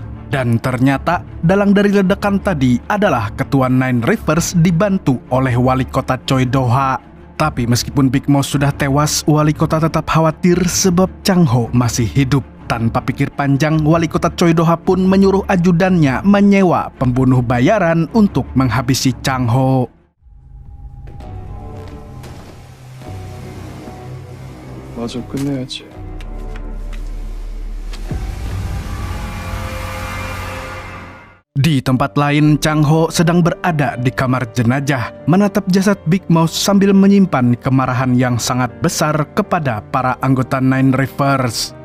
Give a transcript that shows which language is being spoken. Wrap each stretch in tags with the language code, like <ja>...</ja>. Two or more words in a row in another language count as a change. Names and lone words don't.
<id>Dan ternyata dalang dari ledakan tadi adalah ketua Nine Rivers dibantu oleh wali kota Choi Do-ha. Tapi meskipun Big Mouse sudah tewas, wali kota tetap khawatir sebab Chang Ho masih hidup. Tanpa pikir panjang, wali kota Choi Do-ha pun menyuruh ajudannya menyewa pembunuh bayaran untuk menghabisi Chang Ho.</id> <ko>마저 끝내야지.</ko> <id>Di tempat lain, Chang Ho sedang berada di kamar jenazah, menatap jasad Big Mouse sambil menyimpan kemarahan yang sangat besar kepada para anggota Nine Rivers.</id>